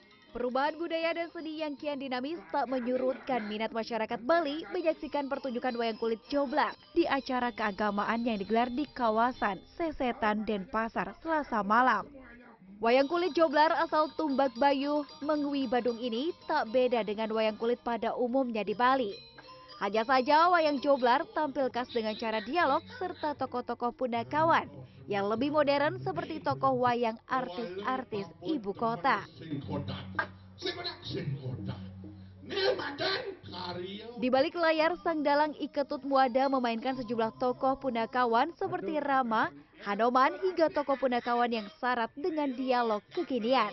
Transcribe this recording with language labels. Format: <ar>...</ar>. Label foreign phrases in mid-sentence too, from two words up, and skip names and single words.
<id>Perubahan budaya dan seni yang kian dinamis tak menyurutkan minat masyarakat Bali menyaksikan pertunjukan wayang kulit Joblar di acara keagamaan yang digelar di kawasan Sesetan Denpasar Selasa malam. Wayang kulit Joblar asal Tumbak Bayuh, Mengwi, Badung ini tak beda dengan wayang kulit pada umumnya di Bali. Hanya saja wayang Joblar tampil khas dengan cara dialog serta tokoh-tokoh punakawan yang lebih modern seperti tokoh wayang artis-artis ibu kota. Di balik layar, sang dalang Iketut Muada memainkan sejumlah tokoh punakawan seperti Rama, Hanoman hingga tokoh punakawan yang syarat dengan dialog kekinian.</id>